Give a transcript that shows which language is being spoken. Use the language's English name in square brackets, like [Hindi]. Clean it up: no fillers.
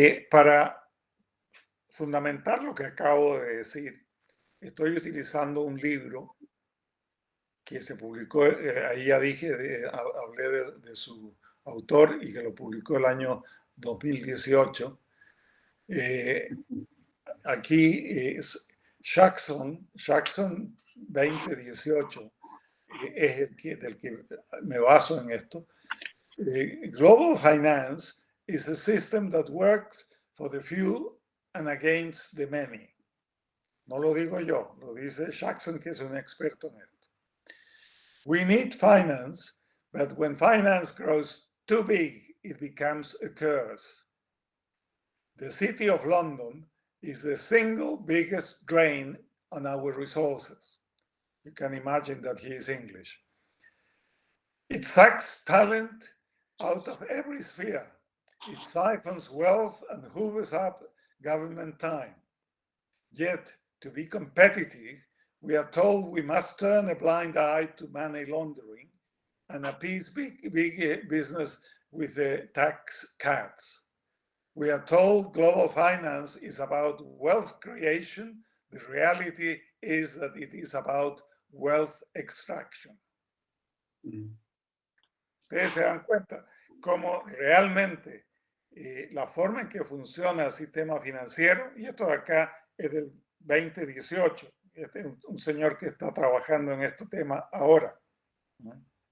[Spanish] Para fundamentar lo que acabo de decir, estoy utilizando un libro que se publicó, ahí ya dije, hablé de su autor y que lo publicó el año 2018. Aquí es Jackson 2018, es del que me baso en esto. [English] Global finance is a system that works for the few and against the many. [Spanish] No lo digo yo, lo dice Jackson, que es un experto en esto. [English] We need finance, but when finance grows too big, it becomes a curse. The City of London is the single biggest drain on our resources. You can imagine that he is English. It sucks talent out of every sphere. It siphons wealth and hoovers up government time. Yet, to be competitive, we are told we must turn a blind eye to money laundering and appease big business with the tax cuts. We are told global finance is about wealth creation. The reality is that it is about wealth extraction. [Spanish] Ustedes se dan cuenta cómo realmente la forma en que funciona el sistema financiero, y esto de acá es del 2018, este es un señor que está trabajando en este tema ahora, ¿no?